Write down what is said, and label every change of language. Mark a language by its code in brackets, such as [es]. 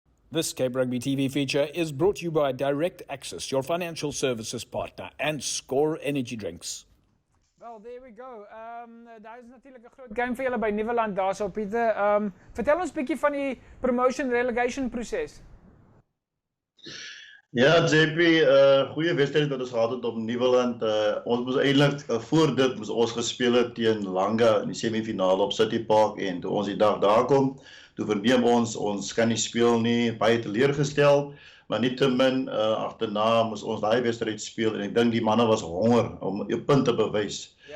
[en] This Cape Rugby TV feature is brought to you by Direct Access, your financial services partner, and Score Energy Drinks. Well, there we go. [af] Daar is natuurlijk een groot game vir julle by Nieuweland daar so, Pieter. Vertel ons 'n bietjie van die [en] promotion relegation [af] proses. Ja, JP, goeie wedstryd wat ons gehad het op Nieuweland. Ons moes eintlik voor dit moes ons gespeel het teen Langa in die semifinale op City Park en toe ons die dag daar kom, toe verneem ons kan nie speel nie, baie teleurgestel, maar nietemin agterna moes ons daai wedstryd speel en ek dink die manne was honger om 'n punt te bewys.